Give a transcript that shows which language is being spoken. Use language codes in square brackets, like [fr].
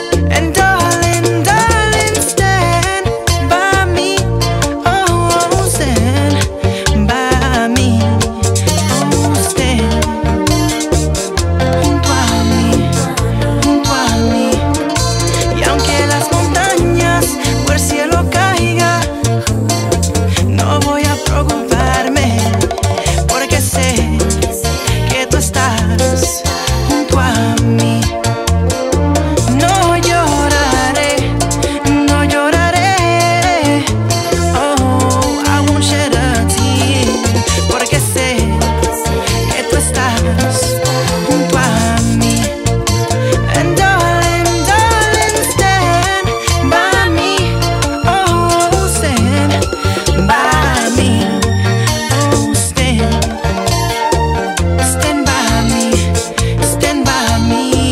[en] And darling, darling, stand by me. Oh, stand by me. Oh, stand [es] junto a mí, junto a mí. Y aunque las montañas o el cielo caiga, no voy a preocuparme, porque sé que tú estás junto a mí. No lloraré, no lloraré. [en] Oh, I won't shed a tear, [es] porque sé que tú estás junto a mí. [en] And darling, darling, stand by me. Oh, stand by me. Oh, stand by me. Stand by me.